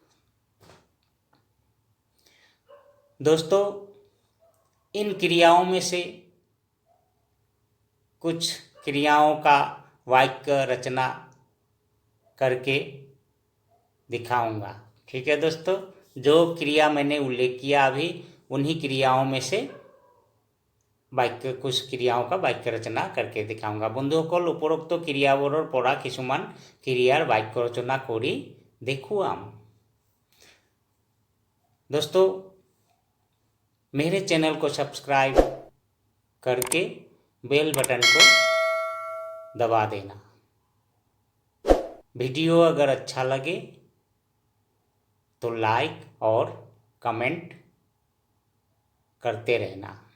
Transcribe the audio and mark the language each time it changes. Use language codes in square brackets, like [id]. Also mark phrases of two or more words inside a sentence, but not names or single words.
[hi] दोस्तों, इन क्रियाओं में से कुछ क्रियाओं का वाक्य रचना करके दिखाऊंगा। ठीक है दोस्तों, जो क्रिया मैंने उल्लेख किया अभी, उन्हीं क्रियाओं में से वाक्य, कुछ क्रियाओं का वाक्य रचना करके दिखाऊंगा। [as] বন্ধুসকল, উপরোক্ত ক্রিয়াবোৰৰ পৰা কিছুমান ক্রিয়ার বাক্য ৰচনা কৰি দেখুৱাম। [hi] दोस्तों, मेरे चैनल को सब्सक्राइब करके [en] bell button [hi] को दबा देना। वीडियो अगर अच्छा लगे तो लाइक और कमेंट करते रहना।